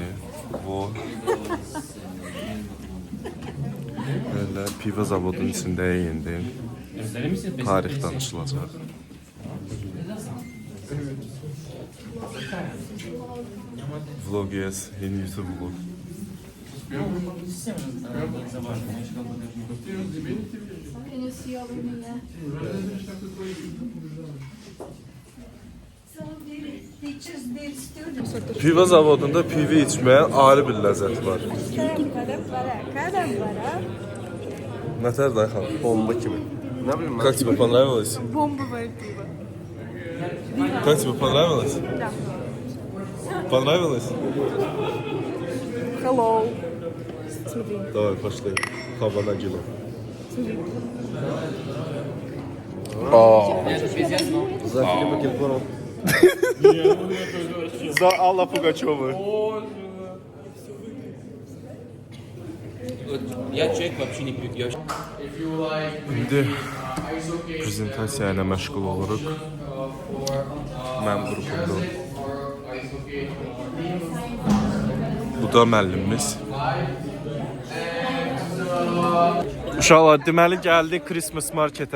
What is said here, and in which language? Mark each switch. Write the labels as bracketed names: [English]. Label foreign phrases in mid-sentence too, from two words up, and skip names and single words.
[Azerbaijani] Bu. Belə pivə zavodunun içində indi. Tarix danışılacaq. Vlog yes, yeni YouTube vlog. [English] Can you see over me? Yeah. teaches their students. [Azerbaijani] Pivo zavodunda pivi içməyə ayrı bir ləzzət var. Nətər dayxan? Bomba kimi. [Turkish] Ne bileyim ben. [Russian] Как тебе понравилось? Бомбовое пиво. Как тебе понравилось? Да. Понравилось? Hello. Смотри. Давай, пошли. Хавана Гилу. За Филиппа Киркорова. За Алла Пугачёва. Я человек вообще не пью. [Azerbaijani] İndi prezentasiya ilə məşğul oluruq. Mənim qrupumda. Bu da müəllimimiz. Uşaqlar, deməli gəldik Christmas marketə.